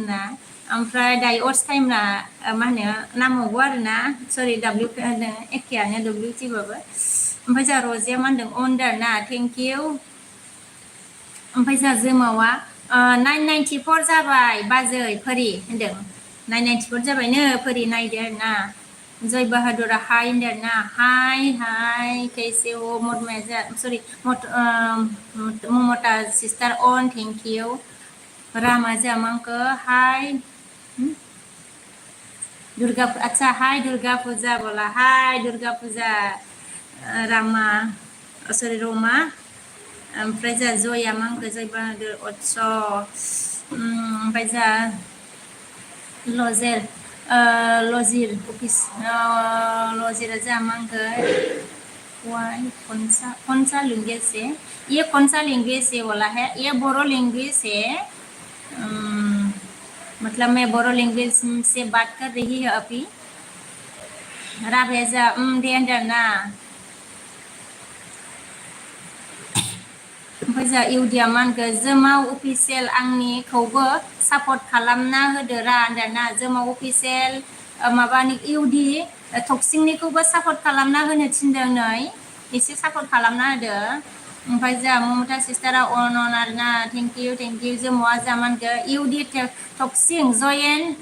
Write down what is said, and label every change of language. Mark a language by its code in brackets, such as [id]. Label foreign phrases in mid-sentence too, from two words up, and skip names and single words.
[brx] ना ओमफ्राय दायो अर्स टाइमना मा होनो नांबावगौ आरोना सरि दाब्लिउ एखेयानो WT बाबो ओमफ्राय जोंहा रजेया मा होनदों अनदार ना [en] thank you [brx] ओमफ्राय जोंहा जोमावा 994 जाबाय बाजै फोरि होनदों 994 जाबायनो फोरि नायदो आरोना जय बाहादुरा हाय होनदों आरोना [hi] हाय कैसे हो [brx] सरि ममता सिस्टार अन [en] thank you [brx] रामा जामांको हाय दुर्गा अच्छा हाय दुर्गा पूजा बोला हाय दुर्गा पूजा रामा सरि रमा ओमफ्राय जोंहा जया मांखो जय बाहादुर अत्स ओमफ्राय जोंहा लजिर अफिस लजिरा जोंहा मांखो [hi] कौन सा लैंग्वेज है ये कौन सा लैंग्वेज है बोला है ये बोरो लैंग्वेज है मतलब मैं बोरो लैंग्वेज से बात कर रही है अभी [brx] राबेजा दे होनदों ना ओमफ्राय जोंहा इउदिया मा होनखो जोमाव अफिसियेल आंनिखौबो सापर्ट खालामना होदोरा होनदोंना जोमाव अफिसियेल माबानि इउदि टक्सिंनिखौबो सापर्ट खालामना होनो थिनदों नै एसे सापर्ट खालामना होदो ओमफ्राय जोंहा ममता सिस्टारा अन आरोना [en] thank you [brx] जोमावा जोंहा मा होनखो इउदि टक्सिं जयेन